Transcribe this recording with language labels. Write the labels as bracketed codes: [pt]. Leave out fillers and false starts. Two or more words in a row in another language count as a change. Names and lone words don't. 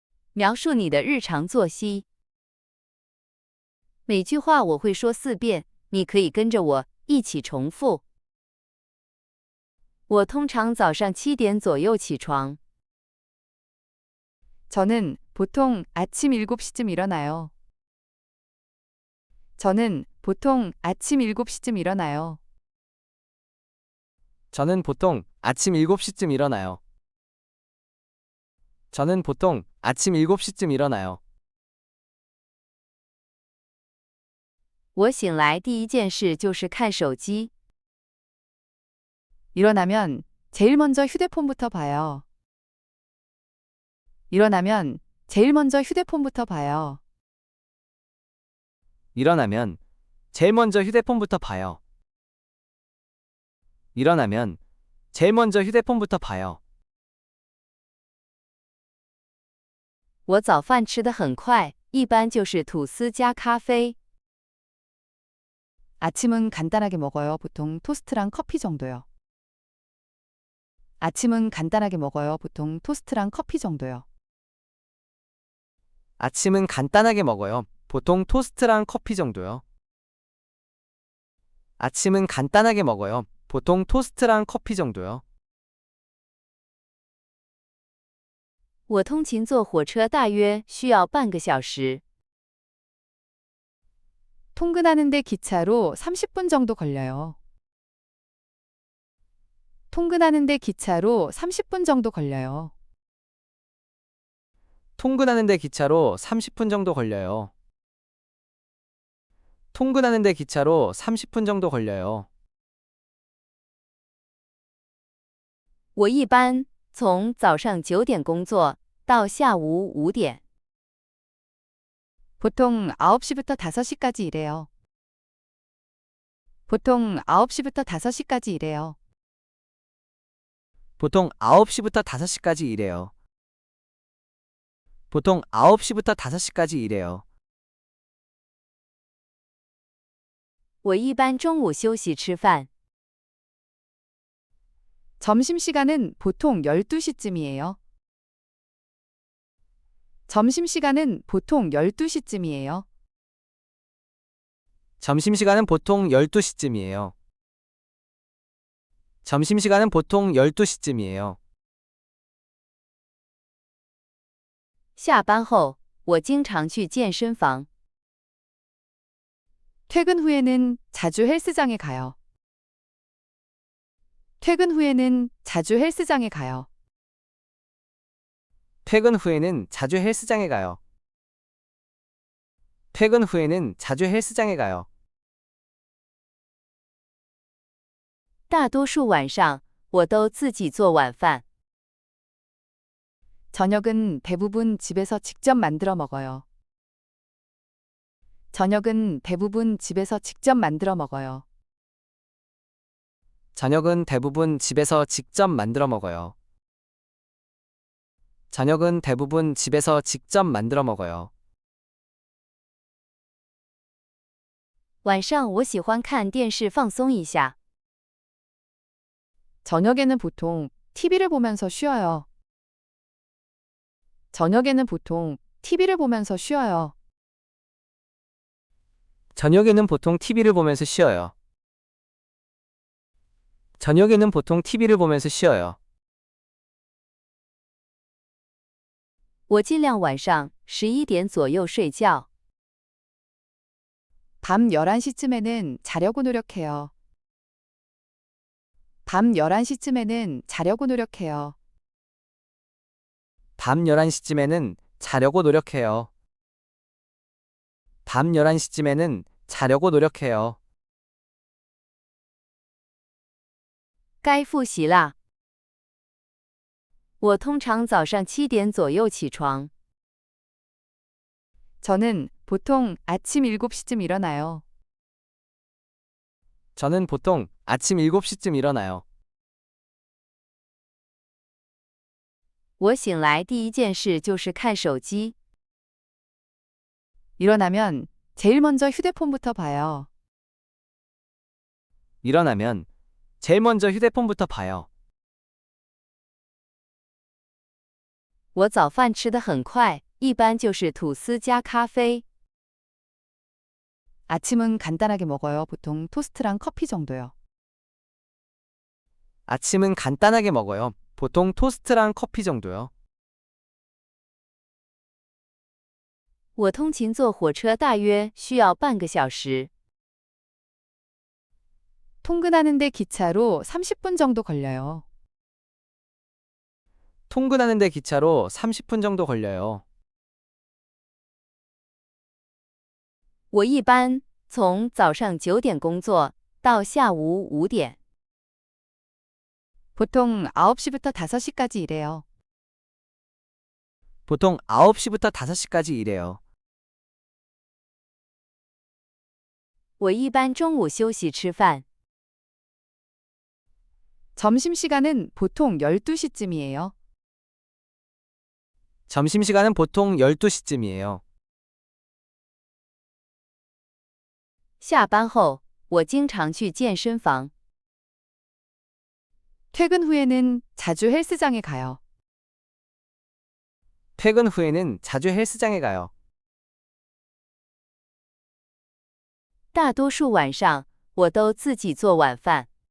[zh] 描述你的日常作息。每句话我会说4遍，你可以跟着我一起重复。我通常早上7点左右起床。 [ko] 저는 보통 아침 7시쯤 일어나요. 저는 보통 아침 7시쯤 일어나요. 저는 보통 아침 7시쯤 일어나요. 저는 보통 아침 7시쯤 일어나요. [zh] 我醒来第一件事就是看手机。 [ko] 일어나면 제일 먼저 휴대폰부터 봐요. 일어나면 제일 먼저 휴대폰부터 봐요. 일어나면 제일 먼저 휴대폰부터 봐요. 일어나면 제일 먼저 휴대폰부터 봐요. [zh] 我早饭吃得很快，一般就是吐司加咖啡。 [ko] 아침은 간단하게 먹어요. 보통 토스트랑 커피 정도요. 아침은 간단하게 먹어요. 보통 토스트랑 커피 정도요. 아침은 간단하게 먹어요. 보통 토스트랑 커피 정도요. 아침은 간단하게 먹어요. 보통 토스트랑 커피 정도요. [zh] 我通勤坐火车大约需要半个小时。 [ko] 통근하는데 기차로 30분 정도 걸려요. 통근하는데 기차로 30분 정도 걸려요. 통근하는데 기차로 30분 정도 걸려요. 통근하는데 기차로 30분 정도 걸려요. [zh] 我一般从早上9点工作到下午5点。 [ko] 보통 9시부터 5시까지 일해요. 보통 9시부터 5시까지 일해요. 보통 9시부터 5시까지 일해요. 보통 9시부터 5시까지 일해요. [zh] 我一般中午休息吃饭。 [ko] 점심시간은 보통 12시쯤이에요. 점심시간은 보통 12시쯤이에요. 점심시간은 보통 12시쯤이에요. 점심시간은 보통 12시쯤이에요. [zh] 下班后，我经常去健身房。 [ko] 퇴근 후에는 자주 헬스장에 가요. 퇴근 후에는 자주 헬스장에 가요. 퇴근 후에는 자주 헬스장에 가요. 퇴근 후에는 자주 헬스장에 가요. [zh] 大多数晚上，我都自己做晚饭。 [ko] 저녁은 대부분 집에서 직접 만들어 먹어요. 저녁은 대부분 집에서 직접 만들어 먹어요. 저녁은 대부분 집에서 직접 만들어 먹어요. 저녁은 대부분 집에서 직접 만들어 먹어요. [zh] 晚上我喜欢看电视放松一下。 [ko] 저녁에는 보통 TV를 보면서 쉬어요. 저녁에는 보통 TV를 보면서 쉬어요. 저녁에는 보통 TV를 보면서 쉬어요. 저녁에는 보통 TV를 보면서 쉬어요. [zh] 我尽量晚上11点左右睡觉。 [ko] 밤 11시쯤에는 자려고 노력해요. 밤 11시쯤에는 자려고 노력해요. 밤 11시쯤에는 자려고 노력해요. 밤 11시쯤에는 자려고 노력해요. [zh] 该复习啦。我通常早上7点左右起床。 [ko] 저는 보통 아침 7시쯤 일어나요. 저는 보통 아침 7시쯤 일어나요. [zh] 我醒来第一件事就是看手机。 [ko] 일어나면 제일 먼저 휴대폰부터 봐요. 일어나면 제일 먼저 휴대폰부터 봐요. [zh] 我早饭吃得很快， 一般就是吐司加咖啡。 [ko] 아침은 간단하게 먹어요. 보통 토스트랑 커피 정도요. 아침은 간단하게 먹어요. 보통 토스트랑 커피 정도요. [zh] 我通勤坐火车大约需要半个小时。 [ko] 통근하는데 기차로 30분 정도 걸려요. 통근하는데 기차로 30분 정도 걸려요. [zh] 我一般从早上9点工作到下午5点。 [ko] 보통 9시부터 5시까지 일해요. 보통 9시부터 5시까지 일해요. [zh] 我一般中午休息吃饭。 [ko] 점심시간은 보통 12시쯤이에요. 점심시간은 보통 12시쯤이에요. [zh] 下班后，我经常去健身房。 [ko] 퇴근 후에는 자주 헬스장에 가요. 퇴근 후에는 자주 헬스장에 가요. [zh] 大多数晚上，我都自己做晚饭。